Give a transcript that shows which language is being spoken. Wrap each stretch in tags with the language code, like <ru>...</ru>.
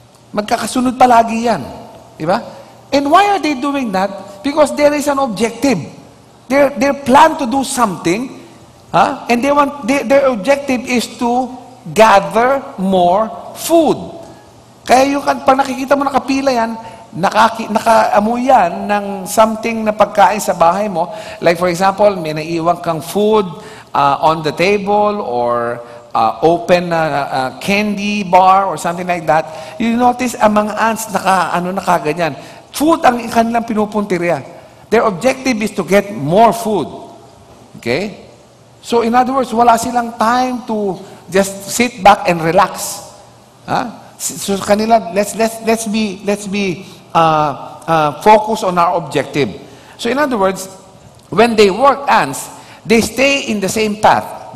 <tl>Magkakasunod palagi yan. Diba?</tl> <en>And why are they doing that? Because there is an objective. They plan to do something, and their objective is to gather more food.</en> <tl>Kaya yung pag nakikita mo nakapila yan, nakaamoy yan ng something na pagkain sa bahay mo.</tl> <en>Like for example,</en> <tl>may naiiwan kang</tl> <en>food on the table or open candy bar or something like that, you notice</en> <tl>ang mga ants nakaganyan. Food ang kanilang pinupuntirya.</tl> <en>Their objective is to get more food. Okay? So in other words,</en> <tl>wala silang</tl> <en>time to just sit back and relax. So kanila, let's be focus on our objective. So in other words, when they work ants, they stay in the same path.</en>